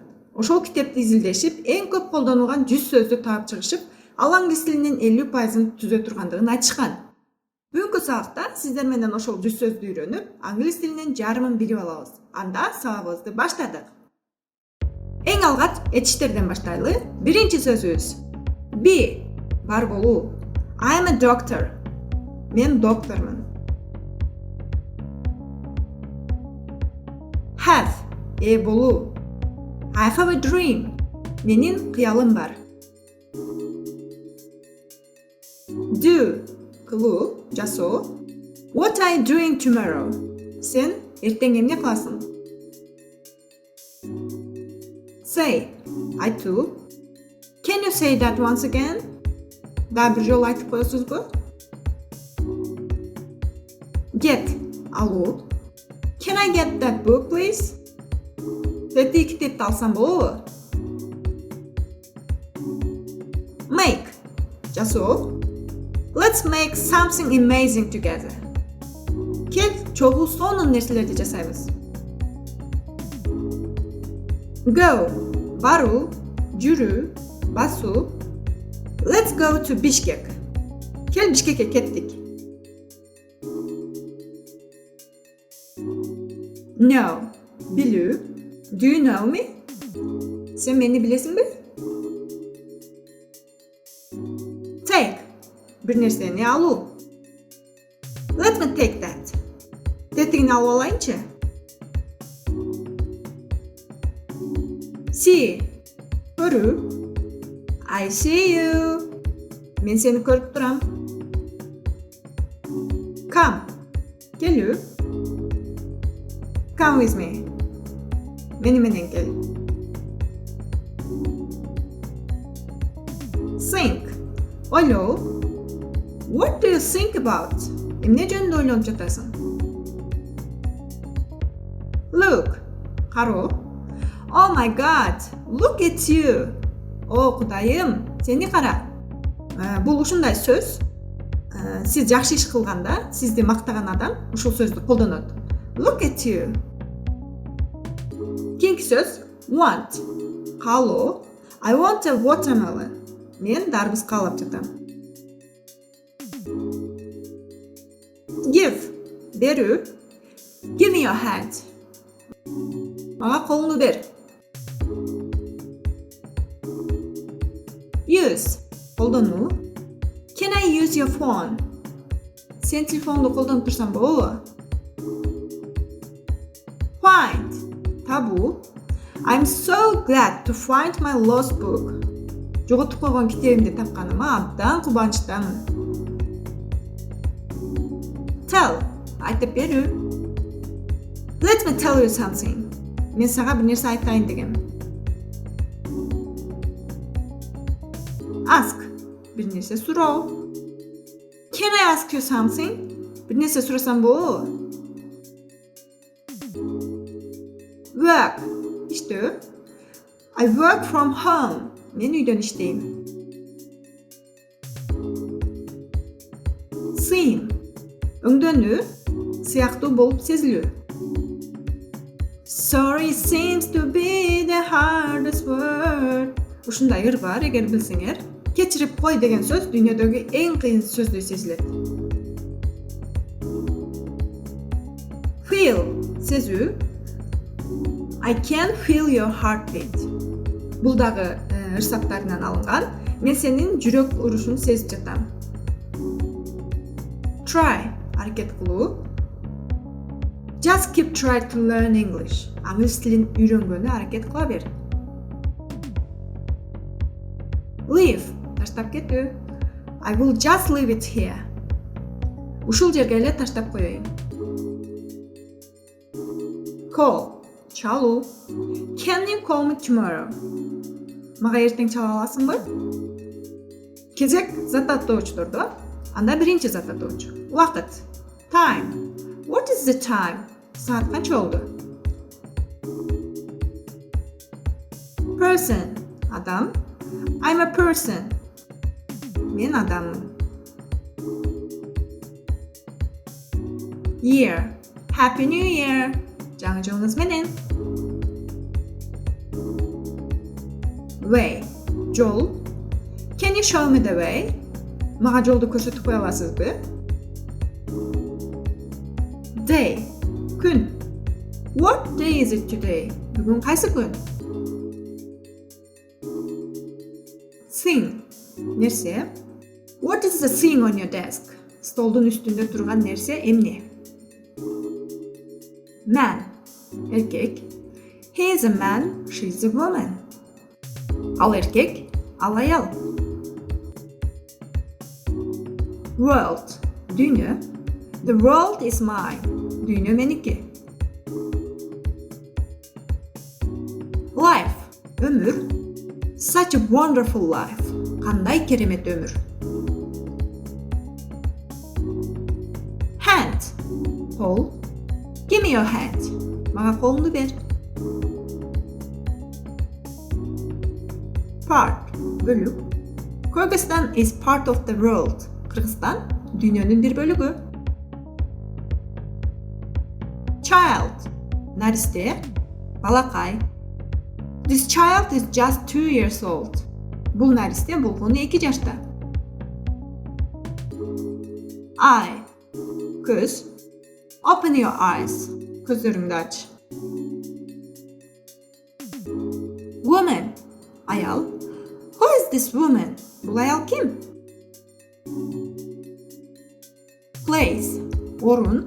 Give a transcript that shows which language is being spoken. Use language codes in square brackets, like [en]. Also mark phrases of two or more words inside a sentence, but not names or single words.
[ky] Ошол китепти изилдешип, эң көп колдонулган 100 сөздү таап чыгышып, ал англис тилинин 50%-ын түзө тургандыгын айтышкан. Бүгүнкү сабакта сиздер менен ошол 100 сөздү үйрөнүп, англис тилинин жарымын билип алабыз. Анда сабагыбызды баштадык. Эң алгач этиштерден баштайлы. Биринчи сөзүбүз. Be, бар болуу. [en] I am a doctor. [ky] Мен доктормун. Have, болуу. [en] I have a dream. [ky] Менин кыялым бар. Do, кылуу, жасоо. [en] What are you doing tomorrow? [ky] Сен эртең эмне кыласың? Say, айтуу. [en] Can you say that once again? [ky] Да бир жолу айтып коесузбу? Get, алуу. [en] Can I get that book, please? [ky] Тети китепти алсам болобу? Make, жасоо. [en] Let's make something amazing together. [ky] Кел, чогуу сонун нерселерди жасайбыз. Go, баруу, жүрүү, басуу. [en] Let's go to Bishkek. [ky] Кел, Бишкекке кеттик. Know, билүү. [en] Do you know me? [ky] Сен мени билесиңби? Take, бир нерсени алуу. [en] Let me take that. [ky] Тетигини алып алайынчы. See, көрүү. [en] I see you. [ky] Мен сени көрүп турам. Come, келүү. [en] Come with me. [ky] Мени менен кел. Think, ойлоо. [en] What do you think about? [ky] Эмне жөнүндө ойлонуп жатасың? Look, кароо. [en] Oh my God, look at you. [ky] О, Кудайым, сени кара. Бул ушундай сөз. Сиз жакшы иш кылганда, сизди мактаган адам ушул сөздү колдонот. [en] Look at you. [ky] Кийинки сөз want. Каалоо. [en] I want a watermelon. [ky] Мен дарбыз каалап жатам. Give, берүү. [en] Give me your hand. [ky] Мага колуңду бер. Use, колдонуу. [en] Can I use your phone? [ky] Сен телефонду колдонуп турсаң болобу? Find, табуу. [en] I'm so glad to find my lost book. [ky] Жоготуп койгон китебимди тапканыма абдан кубанычтамын. Tell, айтып берүү. [en] Let me tell you something. [ky] Мен сага бир нерсе айтайын дегем. Ask, бир нерсе суроо. [en] Can I ask you something? [ky] Бир нерсе сурасам болобу? Work, иштөө. [en] I work from home. [ky] Мен үйдөн иштейм. Seem, өңдөнүү, сыяктуу болуп сезилүү. [en] Sorry seems to be the hardest word. [ky] Ушундай ыр бар, эгер билсеңер. Кечирип кой деген сөз дүйнөдөгү эң кыйын сөздөй сезилет. Feel, сезүү. [en] I can feel your heartbeat. [ky] Бул дагы ыр саптарынан алынган. Мен сенин жүрөк урушуңду сезип жатам. Try, аракет кылуу. [en] Just keep trying to learn English. [ky] Англис тилин үйрөнгөнү аракет кыла бер. Leave, таштап кетүү. [en] I will just leave it here. [ky] Ушул жерге эле таштап коеюн. Call, чалуу. [en] Can you call me tomorrow? [ky] Мага эртең чала аласыңбы? Кезек зат аттоочтордо. Анда биринчи зат аттоочу. Убакыт. [en] Time. What is the time? [ky] Saat канча болду? Person. Адам. [en] I'm a person. [ky] Мен адаммын. [en] Year. Happy New Year. [ky] Жаңы жылыңыз менен. Way. Жол. [en] Can you show me the way? [ky] Мага жолду көрсөтүп кое аласызбы? Day. Күн. [en] What day is it today? [ky] Бүгүн кайсы күн? Thing. Нерсе. [en] What is the thing on your desk? [ky] Столдун үстүндө турган нерсе эмне? Man. Эркек. [en] He is a man, she is a woman. [ky] Ал эркек, ал аял. World. Дүйнө. [en] The world is mine. [ky] Дүйнө меники. Life. Өмүр. [en] Such a wonderful life. [ky] Кандай керемет өмүр. Hand. Кол. [en] Give me your hand. [ky] Мага колуңду бер. Part. Бөлүк. [en] Kyrgyzstan is part of the world. [ky] Кыргызстан дүйнөнүн бир бөлүгү. Child. Наристе. Балакай. [en] This child is just 2 years old. [ky] Бул наристе болгону 2 жашта. Eye. Көз. [en] Open your eyes. [ky] Көздөрүңдү ач. Woman. Аял. [en] Who is this woman? [ky] Бул аял ким? Place. Орун.